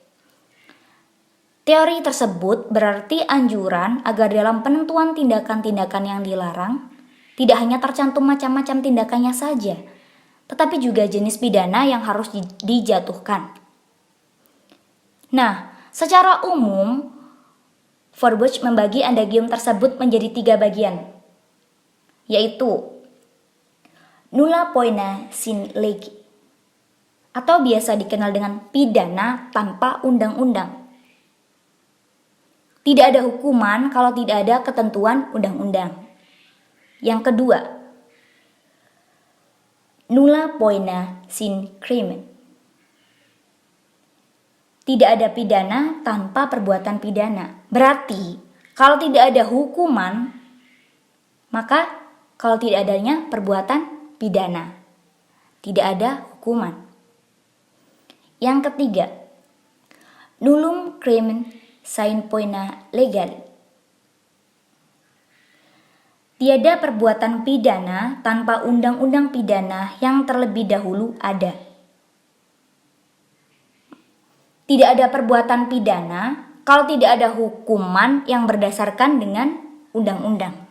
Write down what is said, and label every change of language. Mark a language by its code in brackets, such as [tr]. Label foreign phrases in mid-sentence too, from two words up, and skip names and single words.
[id] Teori tersebut berarti anjuran agar dalam penentuan tindakan-tindakan yang dilarang tidak hanya tercantum macam-macam tindakannya saja, tetapi juga jenis pidana yang harus dijatuhkan. Nah, secara umum, Feuerbach membagi adagium tersebut menjadi 3 bagian, yaitu [la] nulla poena sine lege, [id] atau biasa dikenal dengan pidana tanpa undang-undang. Tidak ada hukuman kalau tidak ada ketentuan undang-undang. Yang kedua, [la] nulla poena sine crimen. [id] Tidak ada pidana tanpa perbuatan pidana. Berarti, kalau tidak ada hukuman, maka kalau tidak adanya perbuatan pidana, tidak ada hukuman. Yang ketiga, [la] nullum crimen sine poena legali. [id] Tiada perbuatan pidana tanpa undang-undang pidana yang terlebih dahulu ada. Tidak ada perbuatan pidana kalau tidak ada hukuman yang berdasarkan dengan undang-undang.